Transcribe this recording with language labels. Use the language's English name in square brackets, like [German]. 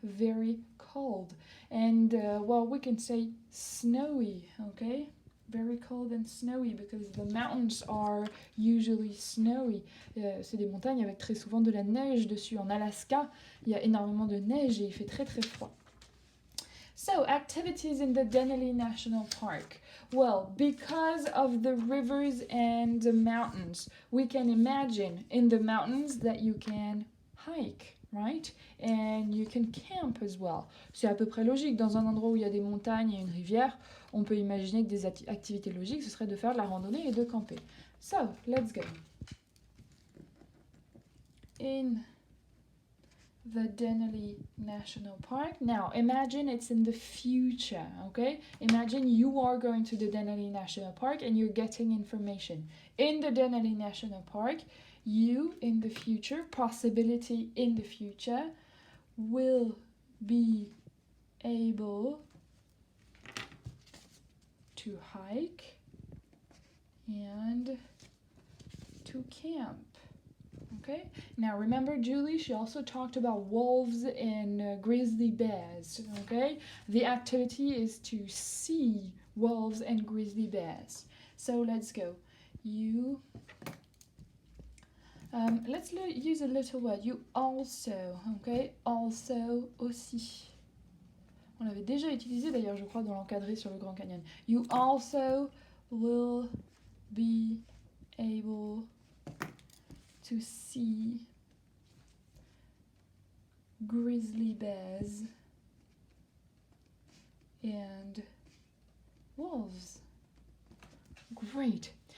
[English] Very cold. And, well, we can say snowy, okay? Very cold and snowy because the mountains are usually snowy. [French] C'est des montagnes avec très souvent de la neige dessus. En Alaska, il y a énormément de neige et il fait très très froid. [English] So, activities in the Denali National Park. Well, because of the rivers and the mountains, we can imagine in the mountains that you can hike, right? And you can camp as well. [French] C'est à peu près logique. Dans un endroit où il y a des montagnes et une rivière, on peut imaginer que des activités logiques, ce serait de faire de la randonnée et de camper. [English] So, let's go. In the Denali National Park. Now, imagine it's in the future, okay? Imagine you are going to the Denali National Park and you're getting information. In the Denali National Park, you, in the future, possibility in the future, will be able to hike and to camp. Okay, now remember Julie, she also talked about wolves and grizzly bears, okay? The activity is to see wolves and grizzly bears. So let's go. Let's use a little word. You also, okay? Also, aussi. [French] On l'avait déjà utilisé d'ailleurs, je crois, dans l'encadré sur le Grand Canyon. [English] You also will be able to see grizzly bears and wolves. Great.